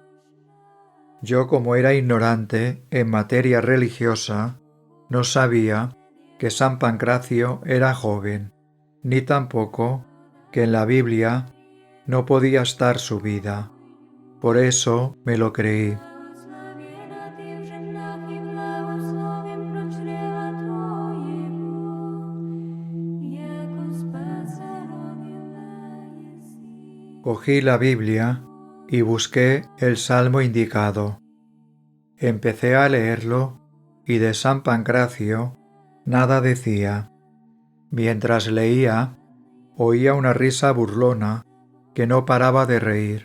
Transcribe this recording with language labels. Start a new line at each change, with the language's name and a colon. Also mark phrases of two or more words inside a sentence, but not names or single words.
Spanish: Yo, como era ignorante en materia religiosa, no sabía que San Pancracio era joven, ni tampoco que en la Biblia no podía estar su vida. Por eso me lo creí.
Church Slavic: Благословена ты в женах и благословен плод чрева Твоего, яко Спаса родила еси.
Spanish: Cogí la Biblia y busqué el salmo indicado. Empecé a leerlo y de San Pancracio nada decía. Mientras leía, oía una risa burlona que no paraba de reír.